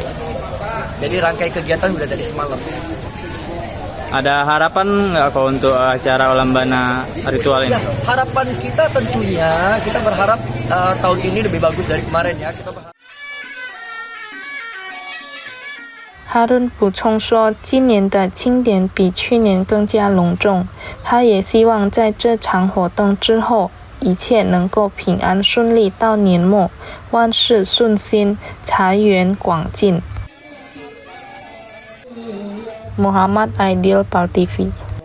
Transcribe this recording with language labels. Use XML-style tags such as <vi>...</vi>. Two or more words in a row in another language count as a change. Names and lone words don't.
<id>Jadi rangkai kegiatan sudah dari semalam. Ada harapan nggak kok untuk acara Ulan Bana ritual ini? Ya, harapan kita tentunya kita berharap tahun ini lebih bagus dari kemarin ya. Kita berharap.</id> <zh>哈伦补充说，今年的庆典比去年更加隆重。他也希望在这场活动之后，一切能够平安顺利到年末，万事顺心，财源广进。Muhammad Aidil, PAL TV。</zh>